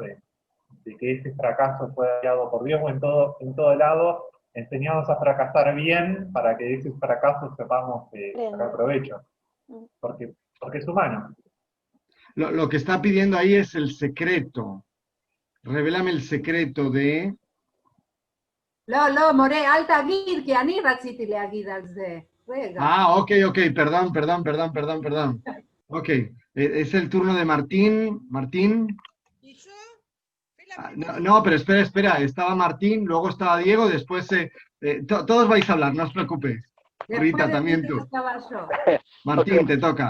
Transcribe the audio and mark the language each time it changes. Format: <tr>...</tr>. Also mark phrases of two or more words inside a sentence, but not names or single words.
<es>De que ese fracaso fue dado por Dios, o en todo lado, enseñados a fracasar bien para que de ese fracaso sepamos sacar provecho. Porque es humano. Lo que está pidiendo ahí es el secreto. Revélame el secreto de...</es> <he>לא, מורה, אל תגיד, כי אני רציתי להגיד על זה. רגע.</he> <es>Ok, perdón. Ok, es el turno de Martín. Martín. No, pero espera. Estaba Martín, luego estaba Diego, después... todos vais a hablar, no os preocupéis. Rita, también tú. Martín, te toca.</es>